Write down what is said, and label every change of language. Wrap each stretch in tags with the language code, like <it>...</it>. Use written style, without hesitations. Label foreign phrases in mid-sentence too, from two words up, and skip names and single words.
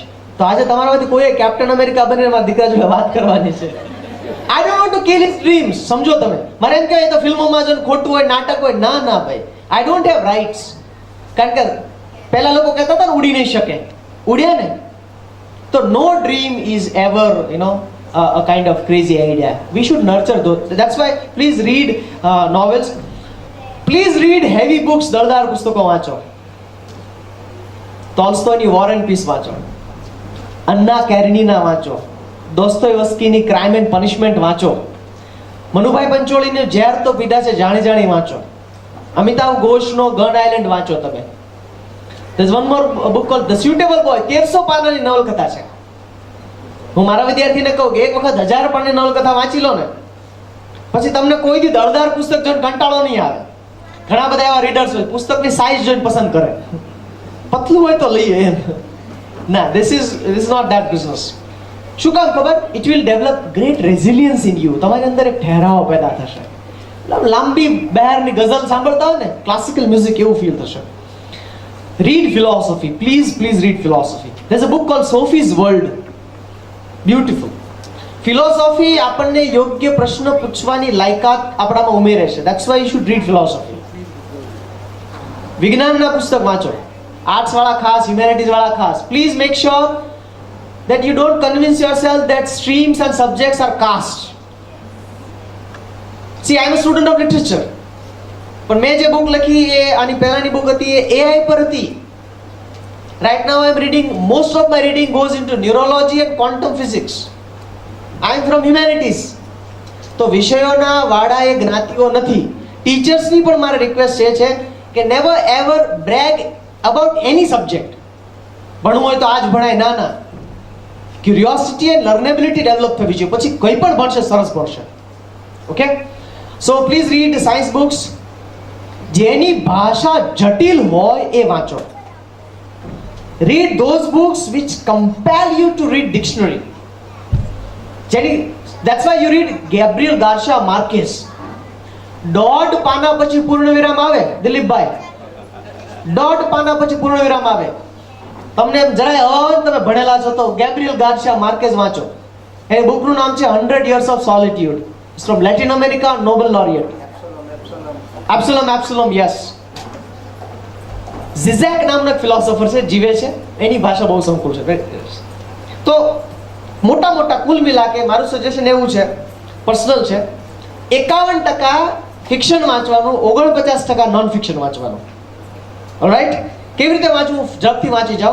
<gu>તો આજે તમારામાંથી કોઈ કેપ્ટન અમેરિકા બનીને મારા દીકરા જોડે વાત કરવાની છે.</gu> <en>I don't want to kill his dreams.</en> <gu>સમજો તમે, મારે એમ કહેવાય તો ફિલ્મોમાં જો ખોટું હોય, નાટક હોય, ના ના ભાઈ,</gu> <en>I don't have rights.</en> <gu>કારણ કે પહેલા લોકો કહેતા હતા ને ઉડી નહીં શકે, ઉડ્યા ને.</gu> <en>તો no dream is ever a kind of crazy idea. We should nurture those. That's why please read novels. Please read heavy books.</en> <gu>દળદાર પુસ્તકો વાંચો. ટોલ્સ્ટોયની વોર એન્ડ પીસ વાંચો, અન્ના કેરેનીના વાંચો, દોસ્તોયવસ્કીની ક્રાઇમ એન્ડ પનિશમેન્ટ વાંચો, મનુભાઈ પંચોળીને ઝેર તો પીધા છે જાણી જાણી વાંચો, અમિતાભ ઘોષનો ગન આઇલેન્ડ વાંચો તમે.</gu> <en>There's one more book called The Suitable Boy.</en> <gu>1300 પાનાની નવલકથા છે. હું મારા વિદ્યાર્થીને કહું કે એક વખત 1000 પાનાની નવલકથા વાંચી લો ને, પછી તમને કોઈ દી દળદાર પુસ્તક જોઈને કંટાળો નહીં આવે. ઘણા બધા એવા રીડર્સ હોય પુસ્તકની સાઇઝ જોઈને પસંદ કરે, પતલું હોય તો લઈએ એમ. ના,</gu> <en>this is not that business.</en> <gu>શું કામ ખબર?</gu> <en>It will develop great resilience in you.</en> <gu>તમારી અંદર એક ઠહેરાવ પેદા થશે. લાંબી બહારની ગઝલ સાંભળતા હોય ને,</gu> <en>classical music</en> <gu>એવું ફીલ થશે.</gu> <en>Read philosophy. Please read philosophy. There's a book called Sophie's World. Beautiful. Philosophy</en> <gu>આપણને યોગ્ય પ્રશ્ન પૂછવાની લાયકાત આપણામાં ઉમેરે છે.</gu> <en>That's why you should read philosophy.</en> <gu>વિજ્ઞાનના પુસ્તક વાંચો, આર્ટ્સ વાળા ખાસ, હ્યુમેનિટીઝ વાળા ખાસ.</gu> <en>Please make sure that you don't convince yourself that streams and subjects are caste. See, I am a student of literature.</en> <gu>પણ મેં જે બુક લખી એ આની પહેલાની બુક હતી એ એઆઈ પર હતી.</gu> <en>Right now I am reading, most of my reading goes into neurology and quantum physics. I am from humanities.</en> <gu>તો વિષયોના વાળા એ જ્ઞાતિઓ નથી. ટીચર્સની પણ મારી રિક્વેસ્ટ એ છે કે</gu> <en>never ever brag about any subject.</en> <gu>ભણવું હોય તો આજ ભણાય, ના ના.</gu> <en>curiosity and learnability</en> <gu>ડેવલપ થવી જોઈએ, પછી કંઈ પણ ભણશે સરસ ભણશે.</gu> <en>Okay, so please read science books.</en> <gu>જેની ભાષા જટિલ હોય એ વાંચો.</gu> <en>Read those books which compel you to read dictionary. That's why you read Gabriel Garcia Marquez.</en> <gu>1.5 પાના પછી પૂર્ણ વિરામ આવે, દિલીપભાઈ. 1.5 પાના પછી પૂર્ણ વિરામ આવે. તમને એમ જરાય તમે ભણેલા છો તો Gabriel Garcia Marquez વાંચો. એ બુકનું નામ છે 100 Years of Solitude.</gu> <en>It's from Latin America, Nobel laureate.</en> <gu>Absalom, yes. Zizek નામનો એક ફિલોસોફર છે, જીવે છે, એની ભાષા બહુ સંકુલ છે. તો મોટા મોટા</gu> <hi>कुल मिला के</hi> <gu>મારું સજેશન એવું છે, પર્સનલ છે, 51% ફિક્શન વાંચવાનું, 49%</gu> <en>non fiction</en> <gu>વાંચવાનું. ઓલરાઈટ, કેવી રીતે વાંચવું ઝડપથી વાંચી જાઓ.</gu>